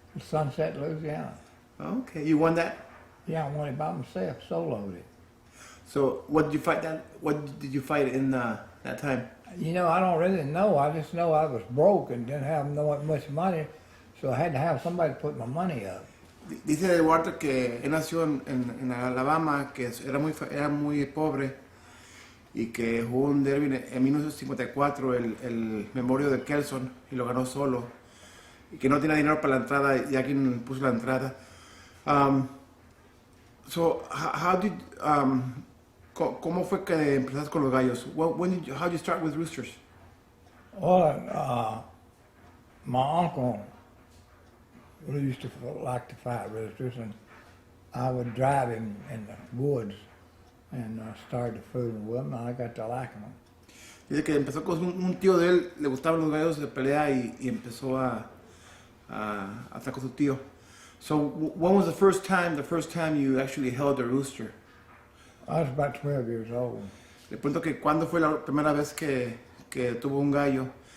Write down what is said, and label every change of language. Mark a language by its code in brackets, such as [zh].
[en] Sunset, Louisiana. Okay. You won that? Yeah, I won it by myself, soloed it. So what did you fight that? What did you fight in that time? You know, I don't really know. I just know I was broke and didn't have much money, so I had to have somebody to put my money up. [es] Dice Eduardo que él nació en Alabama, que era muy pobre y que jugó un derby en 1954, el Memorial de Kelson, y lo ganó solo. Y que no tenía dinero para la entrada y alguien puso la entrada. [en] So, how did... [es] ¿Cómo fue que empezaste con los gallos? [en] How did you start with roosters? Well, my uncle used to like to fight roosters, and I would drive him in the woods and started fooling with them, and I got to liking them. [es] Dice que empezó con un tío de él, le gustaban los gallos de pelea y empezó a estar con su tío. [en] So, when was the first time you actually held a rooster? I was about 12 years old. [es] Le pregunto que cuándo fue la primera vez que tuvo un gallo.